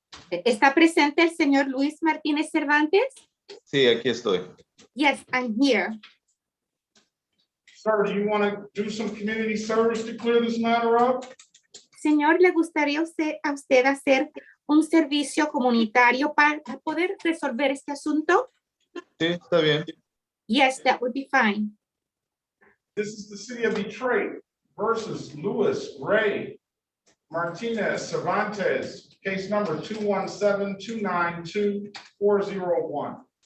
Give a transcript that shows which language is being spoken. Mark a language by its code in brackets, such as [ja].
[es] ¿Está presente el señor Luis Martínez Cervantes? sí, aquí estoy. [en] Yes, I'm here. Sir, do you want to do some community service to clear this matter up? [es] Señor, ¿le gustaría a usted hacer un servicio comunitario para poder resolver este asunto? Sí, está bien. [en] Yes, that would be fine. This is the city of Detroit versus Luis Ray Martinez Cervantes, case number 217-292-401.